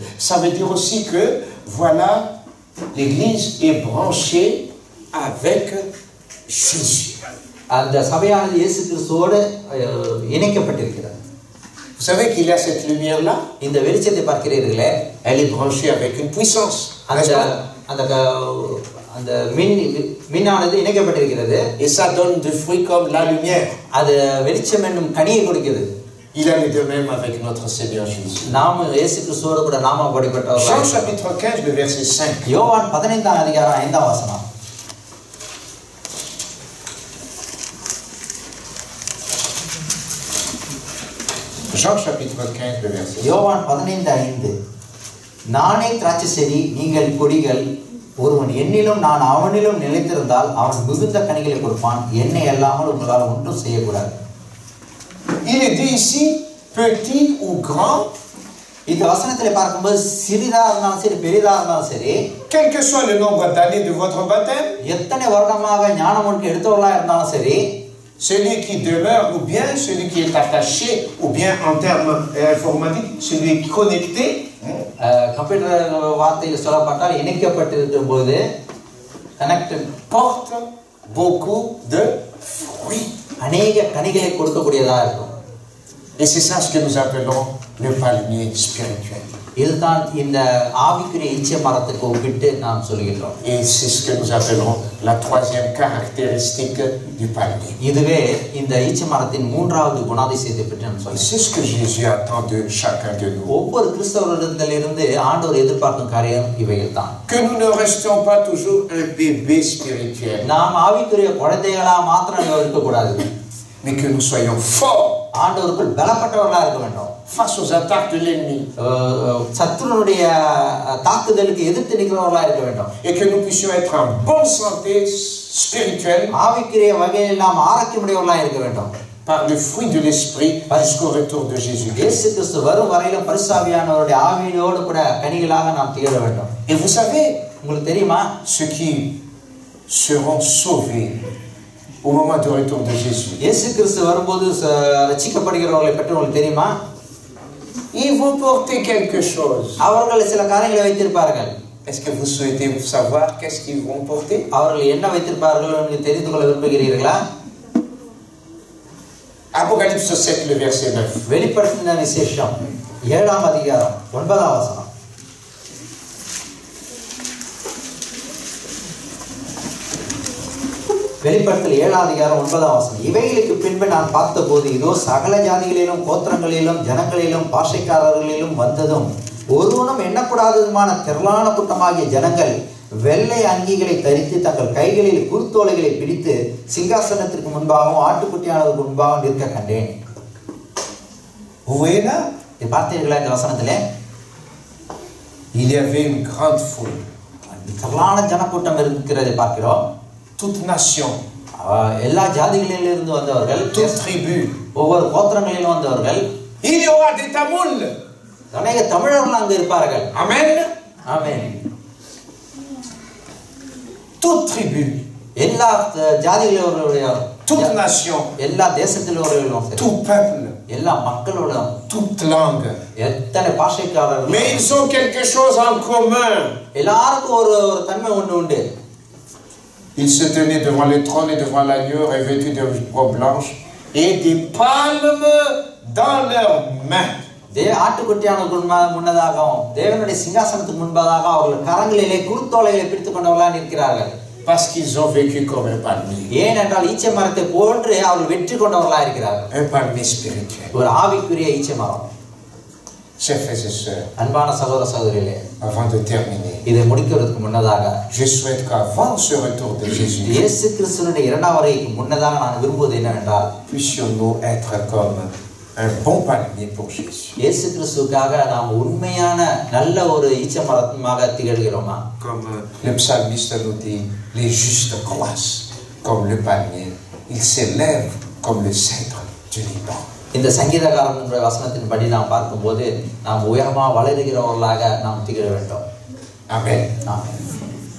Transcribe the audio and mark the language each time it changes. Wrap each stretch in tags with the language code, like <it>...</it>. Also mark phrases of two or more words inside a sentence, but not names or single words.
<fr>Ça veut dire aussi que, voilà, l'Église est branchée avec Jésus.</fr> <ta>அந்த சபையானது இயேசு கிறிஸ்துவோடு இணைக்கப்பட்டிருக்கிறது.</ta> <fr>Vous savez qu'il y a cette lumière-là?</fr> <ta>இந்த வெளிச்சத்தை பார்க்கிறீர்களே,</ta> <fr>Elle est branchée avec une puissance.</fr> <ta>அந்த மின்னானது இணைக்கப்பட்டிருக்கிறது.</ta> <fr>Et ça donne des fruits comme la lumière.</fr> <ta>அது வெளிச்சம் என்னும் கனியை கொடுக்கிறது.</ta> <fr>Il en est de même avec notre Seigneur Jésus.</fr> <ta>நாம இயேசு கிறிஸ்துவோடு கூட நாம படிப்பட்டவர்கள்.</ta> <fr>Jean chapitre 15 le verset 5.</fr> <ta>யோவான் 15ஆம் அதிகாரம் 5ஆம் வசனம்.</ta> <fr>Jean chapitre 15 le verset 5.</fr> <ta>யோவான் 15:5. நானே திராட்சை செடி, நீங்கள் கொடிகள். ஒருவன் என்னிலும் நான் அவனிலும் நிலைத்திருந்தால் அவன் மிகுந்த கனிகளை கொடுப்பான். என்னை அல்லாமல் உங்களால் ஒன்றும் செய்யக்கூடாது.</ta> <fr>Il est dit ici petit ou grand.</fr> <ta>இந்த வசனத்திலே பார்க்கும்போது சிறிதா இருந்தாலும் சரி, பெரிதா இருந்தாலும் சரி,</ta> <fr>Quel que soit le nombre d'années de votre baptême,</fr> <ta>எத்தனை வருடமாக ஞானமொழிக்கு எடுத்தவர்களா இருந்தாலும் சரி,</ta> <fr>celui qui demeure ou bien celui qui est attaché ou bien en termes informatiques, celui qui est connecté,</fr> <ta>கம்ப்யூட்டர் வார்த்தையில் சொல்லப்பட்டால் இணைக்கப்பட்டிருக்கும் போது கனெக்டட்</ta> <fr>porte beaucoup de fruits.</fr> <ta>அநேக கனிகளை கொடுக்கக்கூடியதாக இருக்கும்.</ta> <fr>Et c'est ça ce que nous appelons le palmier spirituel.</fr> <ta>இதுதான் இந்த ஆவிக்குரிய ஈச்ச மரத்துக்கு ஒப்பிட்டு நாம் சொல்கிறோம்.</ta> <fr>Et c'est ce que nous appelons la troisième caractéristique du palmier.</fr> <ta>இதுவே இந்த ஈச்ச மரத்தின் மூன்றாவது குணாதிசயத்தை பற்றி நாம் சொல்கிறோம்.</ta> <fr>C'est ce que Jésus attend de chacun de nous.</fr> <ta>ஒவ்வொரு கிறிஸ்தவரிடத்திலிருந்து ஆண்டவர் எதிர்பார்க்கும் காரியம் இவைகள் தான்.</ta> <fr>Que nous ne restions pas toujours un bébé spirituel,</fr> <ta>நாம் ஆவிக்குரிய குழந்தைகளா மாத்திரம் இருக்கக்கூடாது.</ta> <fr>mais que nous soyons forts</fr> <ta>ஆண்டவருக்குள் பலப்பட்டவர்களா இருக்க வேண்டும்.</ta> <fr>face aux attaques de l'ennemi.</fr> <ta>சத்துருனுடைய தாக்குதலுக்கு எதிர்த்து நிற்கிறவர்களா இருக்க வேண்டும்.</ta> <fr>Et que nous puissions être en bonne santé spirituelle</fr> <ta>ஆவிக்குரிய வகையில் நாம் ஆரோக்கியமுடையவர்களா இருக்க வேண்டும்.</ta> <fr>par le fruit de l'esprit jusqu'au retour de Jésus.</fr> <ta>இயேசு கிறிஸ்து வரும் வரையிலும் பரிசுத்த ஆவியானவருடைய ஆவியோடு கூட கனிகளாக நாம் திகழ வேண்டும்.</ta> <fr>Et vous savez,</fr> <ta>உங்களுக்கு தெரியுமா,</ta> <fr>ceux qui seront sauvés au moment du retour de Jésus,</fr> <ta>இயேசு கிறிஸ்து வரும்போது ரட்சிக்கப்படுகிறவர்களை பற்றி உங்களுக்கு தெரியுமா?</ta> <fr>ils vont porter quelque chose.</fr> <ta>அவர்கள் சில காரியங்களை வைத்திருப்பார்கள்.</ta> <fr>Est-ce que vous souhaitez savoir qu'est-ce qu'ils vont porter?</fr> <ta>அவர்கள் என்ன வைத்திருப்பார்கள் என்று தெரிந்து கொள்ள விரும்புகிறீர்களா?</ta> <fr>Apocalypse 7 le verset 9.</fr> <ta>வெளிப்படுத்தின விசேஷம் 7ஆம் அதிகாரம் 9ஆம் வசனம். வெளிப்படுத்தல் 7ஆம் அதிகாரம் 9ஆம் வசனம். இவைகளுக்கு பின்பு நான் பார்த்தபோது இதோ சகல ஜாதிகளிலும் கோத்திரங்களிலும் ஜனங்களிலும் பாஷைக்காரர்களிலும் வந்ததும் ஒருவனும் எண்ணக்கூடாததுமான திரளான கூட்டமாகிய ஜனங்கள் வெள்ளை அங்கிகளை தரித்து தங்கள் கைகளில் குருத்தோலைகளை பிடித்து சிங்காசனத்திற்கு முன்பாகவும் ஆட்டுக்குட்டியானவருக்கு முன்பாகவும் நிற்க கண்டேன். இது பார்த்தீர்களா? இந்த வசனத்திலே</ta> <fr>il y avait une grande foule,</fr> <ta>திரளான ஜனக்கூட்டம் இருக்கிறதை பார்க்கிறோம்.</ta> <fr>toute nation,</fr> <ta>எல்லா ஜாதிகளிலிருந்து வந்தவர்கள்,</ta> <fr>toute tribu,</fr> <ta>ஒவ்வொரு கோத்திரங்களிலும் வந்தவர்கள்.</ta> <fr>il y aura des Tamouls,</fr> <ta>அநேக தமிழர்கள் அங்கு இருப்பார்கள்.</ta> <fr>amen,</fr> <ta>ஆமென்.</ta> <fr>toute tribu,</fr> <ta>எல்லா ஜாதிகளுடைய,</ta> <fr>toute nation,</fr> <ta>எல்லா தேசத்திலும்,</ta> <fr>tout peuple,</fr> <ta>எல்லா மக்களோடும்,</ta> <fr>toute langue,</fr> <ta>எத்தனை பாஷைக்காரர்கள்,</ta> <fr>mais ils ont quelque chose en commun.</fr> <ta>எல்லாருக்கும் ஒரு தன்மை ஒன்று உண்டு.</ta> <fr>Ils se tenaient devant le trône et devant l'agneau, revêtus de robes blanches et des palmes dans leurs mains.</fr> <ta>ஆட்டுக்குட்டியானவருக்கு முன்னதாகவும் தேவனுடைய சிங்காசனத்துக்கு முன்பதாக அவர்கள் கரங்களிலே குருத்தோலைகளை பிடித்துக் கொண்டவர்களாக நிற்கிறார்கள்.</ta> <fr>Parce qu'ils ont vécu comme un palmier.</fr> <ta>ஏனென்றால் ஈச்சை மரத்தை போன்று அவர்கள் வெற்றி கொண்டவர்களாக இருக்கிறார்கள்.</ta> <fr>Un palmier spirituel.</fr> <ta>ஒரு ஆவிக்குரிய ஈச்சை மரம்.</ta> <fr>Chers frères et sœurs,</fr> <ta>அன்பான சகோதர சகோதரிகளே,</ta> <fr>avant de terminer,</fr> <ta>இதை முடிக்கிறதுக்கு முன்னதாக</ta> <fr>je souhaite qu'avant ce retour de Jésus,</fr> <ta>இயேசு கிறிஸ்துவினுடைய இரண்டாம் வருகைக்கு முன்னதாக நான் விரும்புவது என்னவென்றால்,</ta> <fr>puissions-nous être comme un bon palmier pour Jésus.</fr> <ta>இயேசு கிறிஸ்துவுக்காக நாம் உண்மையான நல்ல ஒரு ஈச்சை மரமாக திகழ்கிறோமா?</ta> <fr>Comme le psalmiste nous dit, les justes croissent comme le palmier, ils s'élèvent comme le cèdre du Liban.</fr> <ta>இந்த சங்கீதக்காரனுடைய வசனத்தின்படி நாம் பார்க்கும்போது நாம் உயரமாக வளருகிறவர்களாக நாம் திகழ வேண்டும்.</ta> <fr>Amen.</fr> <ta>ஆமென்.</ta>